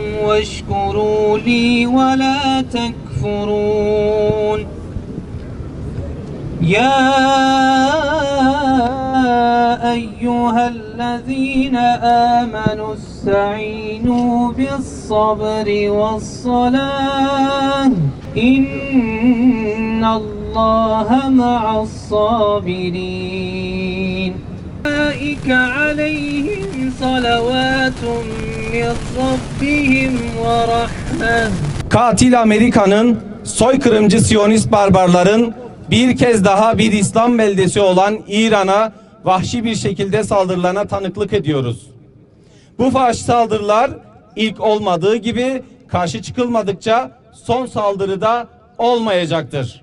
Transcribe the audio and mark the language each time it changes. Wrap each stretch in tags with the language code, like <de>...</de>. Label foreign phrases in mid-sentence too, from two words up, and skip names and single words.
<ar>واشكروا لي ولا تكفرون يا أيها الذين آمنوا استعينوا بالصبر والصلاة إن الله مع الصابرين أولئك عليهم صلوات من ربهم ورحمة.</ar> <tr>Katil Amerika'nın, soykırımcı Siyonist barbarların bir kez daha bir İslam beldesi olan İran'a vahşi bir şekilde saldırılarına tanıklık ediyoruz. Bu vahşi saldırılar ilk olmadığı gibi karşı çıkılmadıkça son saldırıda olmayacaktır.</tr>